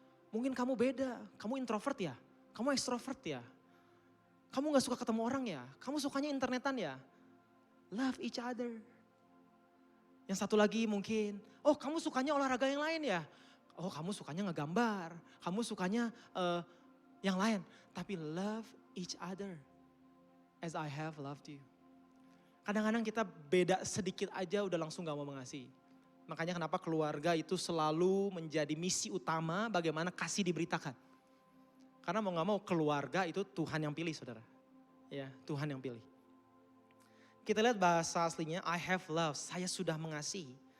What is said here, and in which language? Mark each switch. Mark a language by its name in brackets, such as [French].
[Indonesian] Mungkin kamu beda, kamu introvert ya, kamu extrovert ya. Kamu gak suka ketemu orang ya, kamu sukanya internetan ya. [English] Love each other. [Indonesian] Yang satu lagi mungkin, oh kamu sukanya olahraga yang lain ya. Oh kamu sukanya ngegambar, kamu sukanya yang lain. [English] Tapi love each other as I have loved you. [Indonesian] Kadang-kadang kita beda sedikit aja udah langsung gak mau mengasihi. Makanya kenapa keluarga itu selalu menjadi misi utama bagaimana kasih diberitakan. Karena mau gak mau keluarga itu Tuhan yang pilih saudara. Ya, Tuhan yang pilih. Kita lihat bahasa aslinya [English] I have loved, [Indonesian] saya sudah mengasihi.